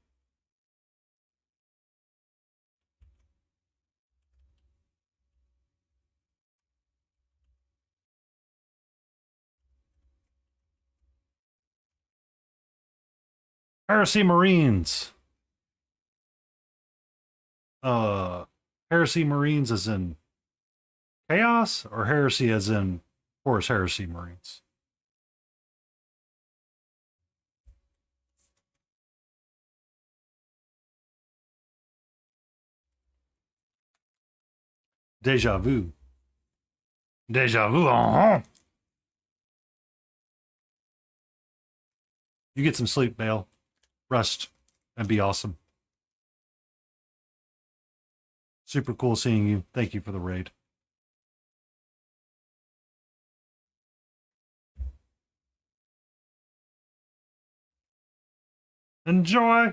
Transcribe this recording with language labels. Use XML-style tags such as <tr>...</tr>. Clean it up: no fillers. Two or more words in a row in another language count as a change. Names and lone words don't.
<en>Heresy Marines. Heresy Marines as in chaos, or heresy as in Horus Heresy Marines? Deja vu. Deja vu. You get some sleep, Bale. Rest and be awesome. Super cool seeing you. Thank you for the raid. Enjoy.</en>